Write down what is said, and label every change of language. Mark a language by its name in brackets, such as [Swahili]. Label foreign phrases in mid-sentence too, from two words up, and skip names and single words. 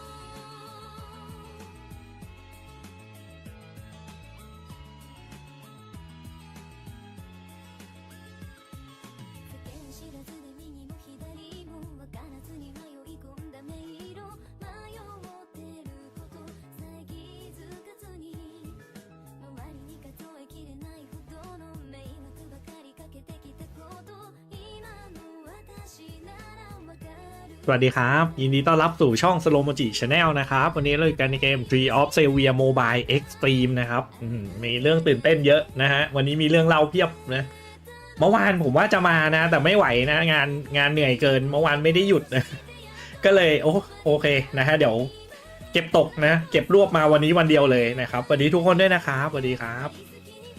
[Japanese] 知らずで右も左も分からずに迷い込んだ迷路迷ってることさえ気づかずに周りに数えきれないほどの迷惑ばかりかけてきたこと今の私ならわかる [Thai] สวัสดีครับยินดีต้อนรับสู่ช่อง Solomochi Channel นะครับวันนี้เราอยู่กันในเกม Tree of Xelvia Mobile Extreme นะครับมีเรื่องตื่นเต้นเยอะนะฮะวันนี้มีเรื่องเล่าเพียบนะเมื่อวานผมว่าจะมานะแต่ไม่ไหวนะงานเหนื่อยเกินเมื่อวานไม่ได้หยุดนะก็เลยโอเคนะฮะเดี๋ยวเก็บตกนะเก็บรวบมาวันนี้วันเดียวเลยนะครับสวัสดีทุกคนด้วยนะครับสวัสดีครับส